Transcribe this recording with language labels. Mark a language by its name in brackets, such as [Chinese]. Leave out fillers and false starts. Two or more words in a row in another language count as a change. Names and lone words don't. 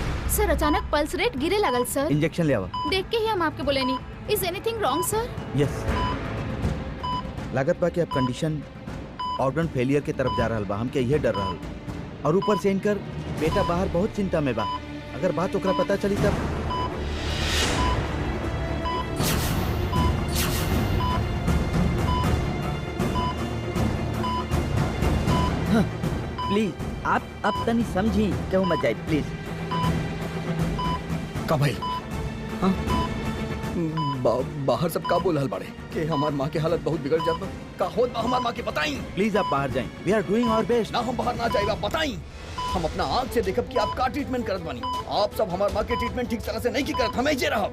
[Bhojpuri] सर अचानक [English] pulse rate [Bhojpuri] गिरे लगल सर। इंजेक्शन ले आवा। देख के ही हम आपके बोले नहीं। [English] is anything wrong sir? [Bhojpuri] यस, लागत बा कि अब [English] condition organ failure [Bhojpuri] के तरफ जा रहा बा। हमके यह डर रहा और ऊपर से इनकर बेटा बाहर बहुत चिंता में बा। अगर बात ओकरा पता चली तब। हाँ, प्लीज आप अब तनी समझी, क्यों मत जाए प्लीज। का भाई? हाँ? बाहर सब का बोल हल बाड़े कि हमार माँ की हालत बहुत बिगड़ जाता। का होत बा हमार माँ के बताई। प्लीज आप बाहर जाएं। [English] we are doing our best. [Bhojpuri] ना हम बाहर ना जाएगा, बताई। हम अपना आँख से देखब कि आप का ट्रीटमेंट करत बानी। आप सब हमार माँ के ट्रीटमेंट ठीक तरह से नहीं की करत। हमें जे रहब।